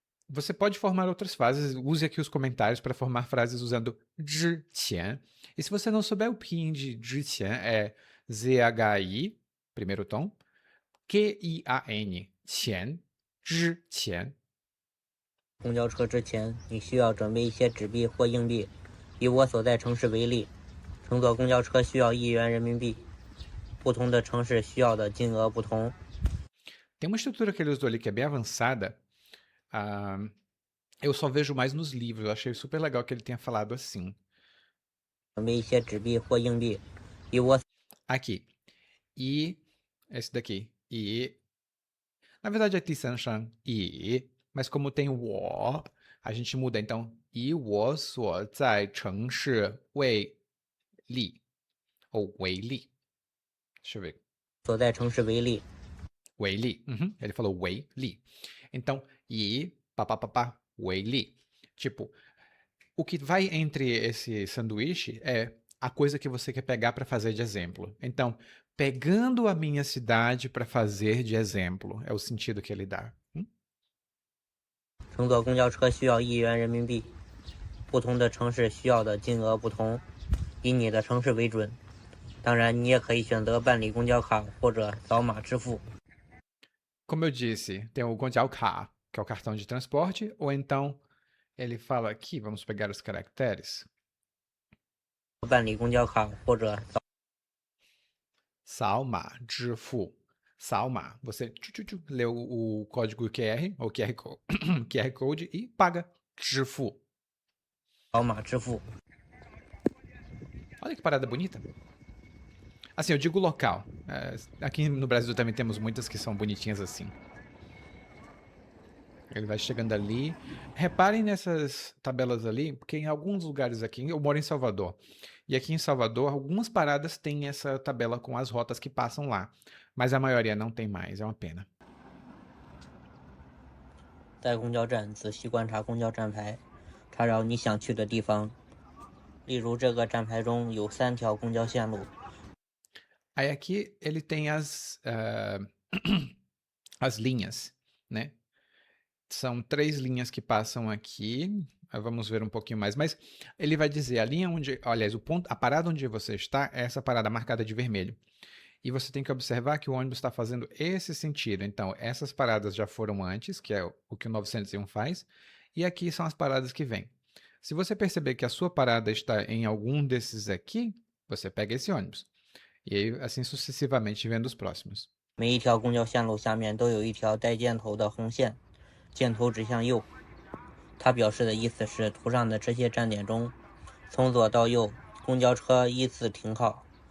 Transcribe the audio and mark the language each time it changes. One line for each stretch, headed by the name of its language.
Portuguese: Você pode formar outras frases, use aqui os comentários para formar frases usando 之前. E se você não souber o pinyin de 之前, é ZHI, primeiro tom, QIAN, 前, 之前.
Chinese: 公交车之前，你需要准备一些纸币或硬币。以我所在城市为例，乘坐公交车需要1元人民币，不同的城市需要的金额不同。
Portuguese: Tem uma estrutura que ele usou ali que é bem avançada. Eu só vejo mais nos livros. Eu achei super legal que ele tenha falado assim.
Chinese: 准备一些纸币或硬币。以我
Portuguese: Aqui. E esse daqui. E. Na verdade é Tisanshan. E. Mas como tem o wo, a gente muda. Então, 以我所在城市为例 ou 为例. Deixa eu ver.
Chinese: 所在城市为例，为例.
Portuguese: Ele falou 为例. Então, 以 papapá, 为例. Tipo, o que vai entre esse sanduíche é a coisa que você quer pegar para fazer de exemplo. Então, pegando a minha cidade para fazer de exemplo, é o sentido que ele dá.
Chinese: 乘坐公交车需要1元人民币，不同的城市需要的金额不同，以你的城市为准。当然，你也可以选择办理公交卡或者扫码支付。
Portuguese: Como eu disse, tem o Gonjiao-Ka, que é o cartão de transporte, ou então ele fala aqui, vamos pegar os caracteres.
Chinese: 办理公交卡或者扫码支付.
Portuguese: 扫码, você lê o código QR, ou QR Code, QR Code e paga 支付.
Chinese: 扫码支付。
Portuguese: Olha que parada bonita. Assim, eu digo local. Aqui no Brasil também temos muitas que são bonitinhas assim. Ele vai chegando ali. Reparem nessas tabelas ali, porque em alguns lugares aqui, eu moro em Salvador. E aqui em Salvador, algumas paradas têm essa tabela com as rotas que passam lá. Mas a maioria não tem mais, é uma pena.
Chinese: 在公交站仔细观察公交站牌，查找你想去的地方。例如，这个站牌中有3条公交线路。
Portuguese: Aí aqui ele tem as linhas, né? São 3 linhas que passam aqui. Vamos ver um pouquinho mais. Mas ele vai dizer a linha onde, aliás, o ponto, a parada onde você está é essa parada marcada de vermelho. E você tem que observar que o ônibus está fazendo esse sentido. Então, essas paradas já foram antes, que é o que o 901 faz. E aqui são as paradas que vêm. Se você perceber que a sua parada está em algum desses aqui, você pega esse ônibus. E aí, assim sucessivamente, vendo os próximos.
Chinese: 每一条公交线路下面都有一条带箭头的红线，箭头指向右。它表示的意思是，图上的这些站点中，从左到右，公交车依次停靠。